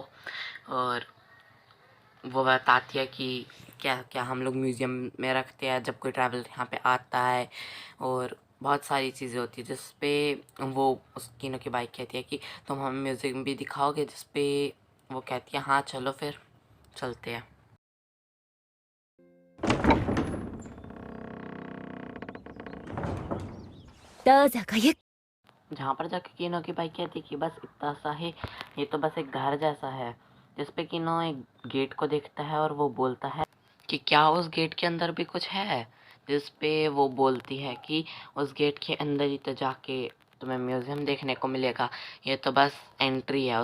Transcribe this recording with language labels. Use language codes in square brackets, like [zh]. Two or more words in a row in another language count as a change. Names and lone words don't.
[hi] और वो बताती है कि क्या क्या हम लोग म्यूज़ियम में रखते हैं जब कोई ट्रैवलर यहाँ पे आता है। और बहुत सारी चीज़ें होती है जिस पे वो उस किनो की बाइक कहती है कि तुम हमें म्यूज़ियम भी दिखाओगे, जिस पे वो कहती है हाँ चलो फिर चलते हैं। [ja] どうぞごゆっ [hi] जहाँ पर जाके किनो की बाइक कहती है कि बस इतना सा ही, ये तो बस एक घर जैसा है। जिस पे किनो एक गेट को देखता है और वो बोलता है कि क्या उस गेट के अंदर भी कुछ है। जिस पे वो बोलती है कि उस गेट के अंदर ही तो जाके तुम्हें म्यूज़ियम देखने को मिलेगा, ये तो बस एंट्री है।